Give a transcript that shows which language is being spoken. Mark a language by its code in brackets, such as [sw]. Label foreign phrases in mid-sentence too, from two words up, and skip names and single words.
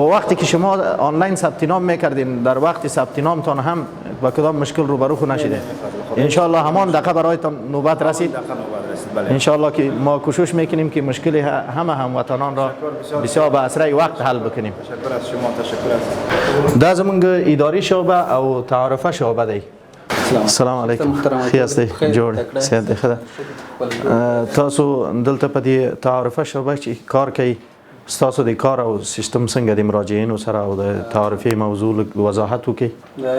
[fa] و وقتی که شما آنلاین ثبت نام میکردین در وقت ثبت نامتان هم با کدام مشکل روبرو خو نشیدین؟ [ar] ان شاء الله [fa] همان دقیقه برایتان نوبت رسید. [ar] ان شاء الله [fa] که ما کوشش میکنیم که مشکل همه هموطنان را بسیار به اسرع وقت حل بکنیم. تشکر از شما. تشکر از [ps] دا زمونږ اداري شعبه او تعارفه شعبه دی. [ar] السلام علیکم. [fa] خیر استی [ps] جوړ سید دی خدا. تاسو دلته په دې تعارفه شعبه چې کار کوي ستاسو د کار او سیستم څنګه د مراجعینو سره او د تعارفي موضوع وضاحت وکړي.